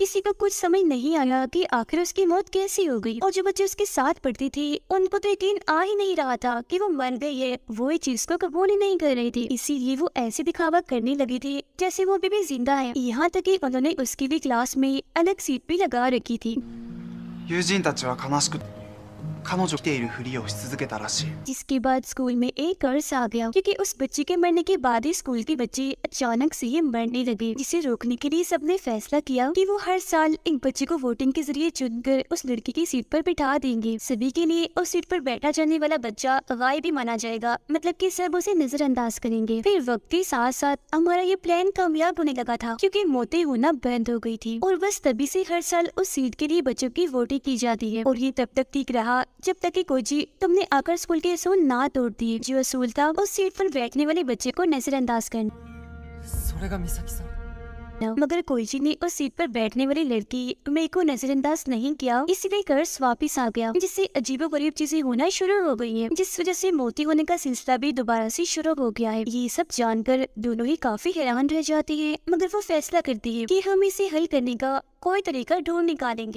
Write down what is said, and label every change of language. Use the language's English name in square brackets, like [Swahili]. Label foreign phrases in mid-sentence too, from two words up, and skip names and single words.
[Hindi] किसी को कुछ समझ नहीं आया कि आखिर उसकी मौत कैसे हो गई, और जो बच्चे उसके साथ पढ़ते थे उनको तो यकीन आ ही नहीं रहा था कि वो मर गई है। वो इस चीज को कबूल ही नहीं कर रहे थे, इसीलिए वो ऐसे दिखावा करने लगे थे जैसे वो अभी भी जिंदा है। यहाँ तक कि उन्होंने उसके लिए क्लास में अलग सीट भी लगा रखी थी। [Japanese] 友人たちは悲しく彼女を見ているふりをし続けたらしい。 [Hindi] जिसके बाद स्कूल में एक कर्ज आ गया, क्योंकि उस बच्चे के मरने के बाद ही स्कूल के बच्चे अचानक से ही मरने लगे, जिसे रोकने के लिए सबने फैसला किया कि वो हर साल एक बच्चे को वोटिंग के जरिए चुनकर उस लड़की की सीट पर बिठा देंगे। सभी के लिए उस सीट पर बैठा जाने वाला बच्चा गायब भी माना जाएगा, मतलब कि सब उसे नजरअंदाज करेंगे। फिर वक्त के साथ साथ हमारा ये प्लान कामयाब होने लगा था, क्योंकि मौतें होना बंद हो गई थी, और बस तभी से हर साल उस सीट के लिए बच्चों की वोटिंग की जाती है। और ये तब तक ठीक रहा जब तक कि कोची तुमने आकर स्कूल के असूल ना तोड़ दिए। जो असूल था उस सीट पर बैठने वाले बच्चे को नजरअंदाज करना। [Japanese] それが美咲さん [Hindi] मगर कोईची ने उस सीट पर बैठने वाली लड़की मे को नजरअंदाज नहीं किया, इसलिए कर्ज वापिस आ गया, जिससे अजीबोगरीब चीजें होना शुरू हो गई हैं, जिस वजह से मोती होने का सिलसिला भी दोबारा से शुरू हो गया है। ये सब जानकर दोनों ही काफी हैरान रह जाती है, मगर वो फैसला करती है कि हम इसे हल करने का कोई तरीका ढूंढ निकालेंगे।